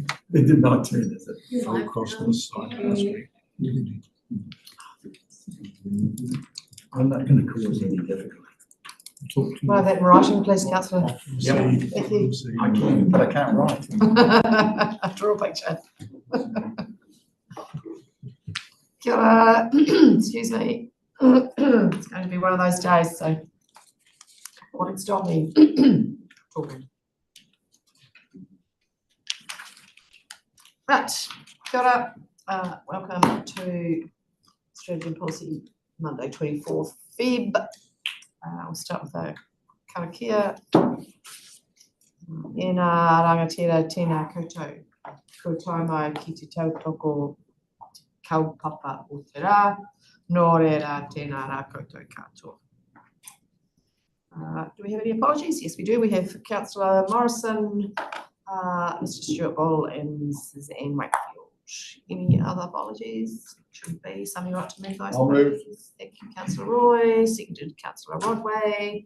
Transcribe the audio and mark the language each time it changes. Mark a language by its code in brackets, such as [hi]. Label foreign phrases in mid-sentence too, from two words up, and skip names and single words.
[en] They did not turn this. Go across to the side of the street. I'm not going to cause any difficulty. Talk to Well, that in writing, please, councillor. Yep. Thank you. I can, but I can't write. Draw a picture. [mi] Kia ora. [en] Excuse me. It's going to be one of those days, so what would stop me talking? Right, [mi] kia ora. [en] Welcome to Strategy and Policy Monday, 24th Feb. We'll start with a karakia. [mi] Ena rangatira tēnā koutou. Ko taumau ki te tautoko kaupapa o te rā. Nō reira tēnā rā koutou katoa. [en] Do we have any apologies? Yes, we do. We have Councillor Morrison, Mr. Stuart Ball and Suzanne Wakefield. Any other apologies? Should be something like to move those. I'll move. Thank you, Councillor Roy. Seconded, Councillor Rodway.